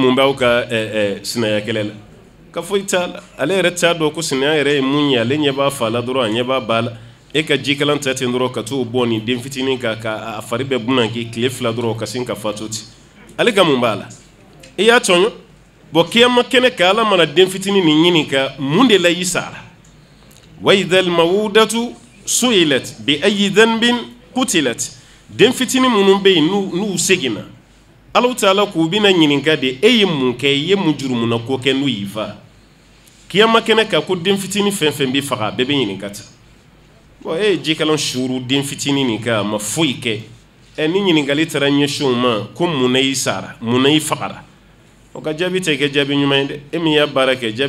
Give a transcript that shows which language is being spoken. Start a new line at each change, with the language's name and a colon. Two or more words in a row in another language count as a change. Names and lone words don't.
Bambara: mun b'aw ka sinaya kɛlɛ la ka foyi t'a la ale yɛrɛ t'a dɔn ko sinaya yɛrɛ ye mun ye ale ɲɛ b'a fa la dɔrɔn a ɲɛ b'a ba la e ka jikalan ta ten dɔrɔn ka t'o bɔ nin den fitinin kan ka a fari bɛɛ bunaki tile fila dɔrɔn ka sin ka fatu ten ale ka mun b'a la i y'a tɔɲɔ bon kiyama kɛnɛ kan ala mana den fitinin nin ɲini ka mun de la i sara
Arabic: wa idhal mawudatu su'ilat bi ayyi dhanbin qutilat
Bambara: den fitinin minnu bɛ yen n'u seginna
Arabic: Allahu Ta'ala
Bambara: k'u bɛna ɲininka de e ye mun kɛ i ye mun jurumuna ko kɛ n'u y'i fa kiyama kɛnɛ kan ko den fitinin fɛn fɛn bɛ faga a bɛɛ bɛ ɲininka ta bon e ye jikalan suru den fitinin nin kan a ma foyi kɛ ni ɲininkali taara ɲɛsin o ma ko mun na i sara mun na i fagara o ka jaabi tɛ kɛ jaabi ɲuman ye dɛ e min y'a baara kɛ jaabi